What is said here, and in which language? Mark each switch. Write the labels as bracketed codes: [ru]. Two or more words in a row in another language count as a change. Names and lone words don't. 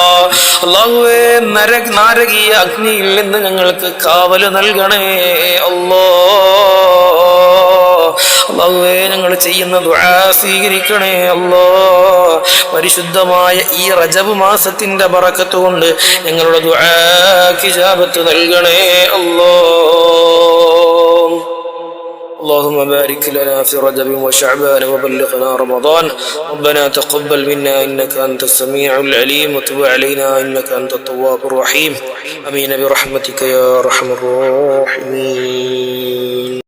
[ml] അല്ലാഹുവേ, നാരകീയ അഗ്നിയിൽ നിന്ന് ഞങ്ങൾക്ക് കാവല് നൽകണേ അല്ലാ. അല്ലാഹുവേ, ഞങ്ങൾ ചെയ്യുന്ന ദുആ സ്വീകരിക്കണേ അല്ലാ. പരിശുദ്ധമായ ഈ റജബ് മാസത്തിന്റെ ബറക്കത്ത് കൊണ്ട് ഞങ്ങളുടെ ദുആക്ക് ഇജാബത്ത് നൽകണേ അല്ലാ. [ar] اللهم بارك لنا في رجب وشعبان وبلغنا رمضان. ربنا تقبل منا إنك أنت السميع العليم وتب علينا إنك أنت التواب الرحيم. آمين برحمتك يا أرحم الراحمين.